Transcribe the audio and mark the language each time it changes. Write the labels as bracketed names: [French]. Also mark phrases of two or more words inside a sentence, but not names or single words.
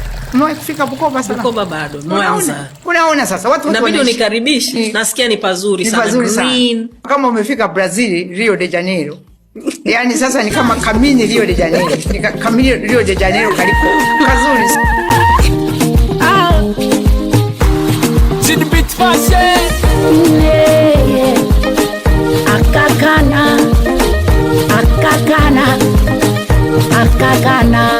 [Swahili] Mwe kufika Bukoba sana? Bukoba bado, Mwanza. Unaona sasa watu inabidi unikaribishe. Nasikia ni pazuri sana. Pazuri sana. Kama umefika Brazil, Rio de Janeiro. Yaani sasa ni kama kamini Rio de Janeiro. Ni kamini Rio de Janeiro karibu. Kazuri. Jinbit fashe. Akakana. Akakana. Akakana.